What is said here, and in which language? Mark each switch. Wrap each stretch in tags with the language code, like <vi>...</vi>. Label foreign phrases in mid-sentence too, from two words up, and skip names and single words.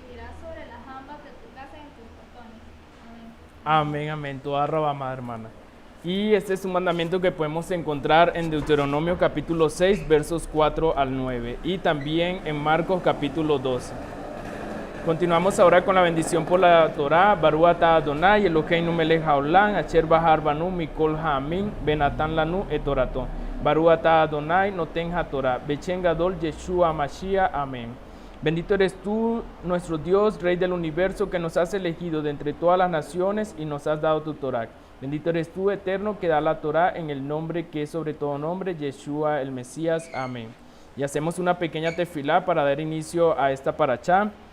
<es>Amén, amén. Toda rabamada, hermana. Y este es un mandamiento que podemos encontrar en Deuteronomio capítulo 6, versos 4 al 9, y también en Marcos capítulo 12. Continuamos ahora con la bendición por la Torá.</es> <he>ברוך אתה אדוני אלוהינו מלך העולם אשר בחר בנו מכל העמים ונתן לנו את תורתו. ברוך אתה אדוני נותן התורה בשם גדול ישוע משיח.</he> <es>Amén. Bendito eres tú, nuestro Dios, Rey del universo, que nos has elegido de entre todas las naciones y nos has dado tu Torá. Bendito eres tú, eterno, que da la Torá en el nombre que es sobre todo nombre, Yeshua el Mesías. Amén. Y hacemos una pequeña tefilá para dar inicio a esta parashá.</es>